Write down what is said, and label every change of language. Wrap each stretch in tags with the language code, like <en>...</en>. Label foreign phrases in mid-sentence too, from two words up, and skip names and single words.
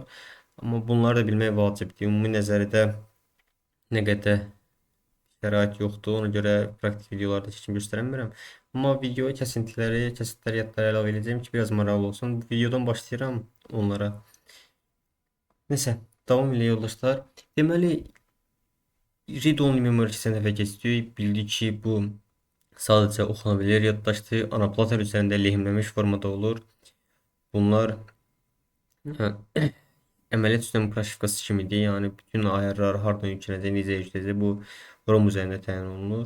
<az>Amma bunları da bilmək vacibdir. Ümumi nəzəridə nə qədər şərait yoxdur, ona görə praktik videolarda heç kim göstərə bilmirəm. Amma videoya kəsintiləri yadlara əlavə edəcəm ki, biraz maraqlı olsun. Bu videodan başlayıram onlara. Neyse, davam ilə yoldaşlar. Deməli,</az> <en>read-only memory</en> <az>keçən dəfə keçdik. Bildik ki, bu sadəcə oxuna bilir, yaddaşdır. Anaplator üzərində lehimlənmiş formada olur. Bunlar əməliyyat sistemi proşifkası kimidir. Yəni bütün ayarlar hardan yüklənəcək, necə yüklənəcək bu ROM üzərində təyin olunur.</az>